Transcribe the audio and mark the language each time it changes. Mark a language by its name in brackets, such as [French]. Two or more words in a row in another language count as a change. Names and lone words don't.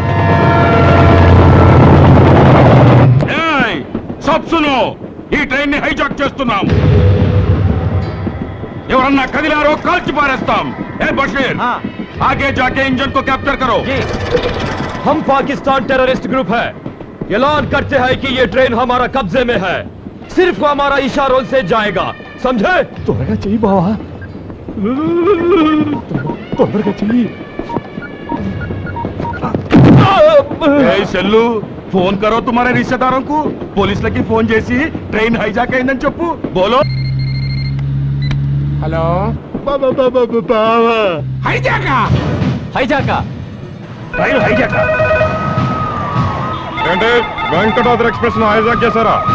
[Hindi] सब सुनो, [Telugu] ఈ ట్రైన్ ని హైజాక్ చేస్తున్నాం. ఎవరన్నా కదిలారో కాల్చి పారేస్తాం. ఏ బషీర్, [Hindi] आगे जाके इंजन को कैप्चर करो. हम पाकिस्तान [English] terrorist group [Hindi] है. ऐलान करते हैं कि ये ट्रेन हमारा कब्जे में है. सिर्फ हमारा इशारों से जाएगा, समझे? [Telugu] త్వరగా చెయ్యి బావా, తొందరగా చెయ్యి. [English] cell phone [Hindi] करो तुम्हारे रिश्तेदारों को. [Telugu] పోలీసులకి ఫోన్ చేసి ట్రైన్ హైజాక్ అయిందని చెప్పు. [Hindi] బోలో. [Telugu] హలో హైజాకా ట్రైన్ హైజాకా ఏంటి వెంకటాద్రి ఎక్స్ప్రెస్ హైజాక్ చేశారా?